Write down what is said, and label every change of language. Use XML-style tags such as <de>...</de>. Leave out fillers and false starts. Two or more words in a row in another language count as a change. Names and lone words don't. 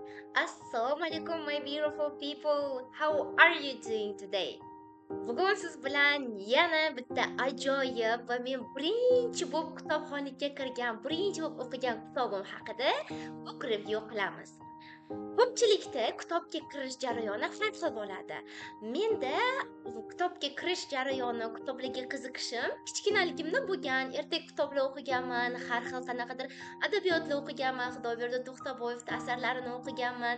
<ar>السلام عليكم,</ar> <en>my beautiful people. How are you doing today?</en> <uz>Bugun siz bilan yana bitta ajoyib va men birinchi bo'lib kitobxonaga kirgan, birinchi bo'lib o'qigan kitobim haqida</uz> <en>book review</en> <uz>qilamiz. Ko'pchilikda kitobga kirish jarayoni har xil bo'ladi. Menda bu kitobga kirish jarayoni, kitoblarga qiziqishim kichkinaligimda bo'lgan. Ertak kitoblar o'qiganman, har xil qanaqadir adabiyotlar o'qiganman, Xudoberdi To'xtaboyevning asarlarini o'qiganman.</uz>